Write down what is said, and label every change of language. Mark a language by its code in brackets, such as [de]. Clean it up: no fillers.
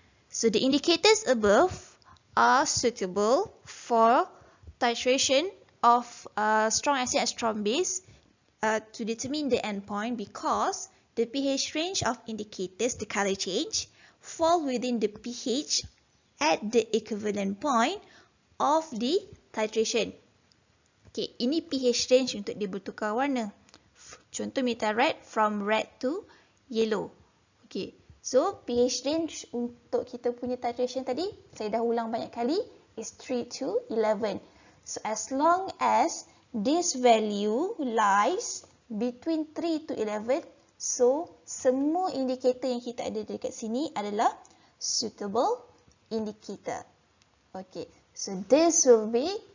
[en] So the indicators above are suitable for titration of strong acid and strong base to determine the endpoint because the pH range of indicators, the color change, fall within the pH at the equivalent point of the titration. [ms] Okay, ini pH range untuk dia bertukar warna. Contoh methyl red [en] from red to yellow. [ms] Okay, so pH range untuk kita punya titration tadi, saya dah ulang banyak kali, is 3 to 11. [en] So as long as this value lies between 3 to 11, so [ms] semua indikator yang kita ada dekat sini adalah [en] suitable indicator. Okay, so this will be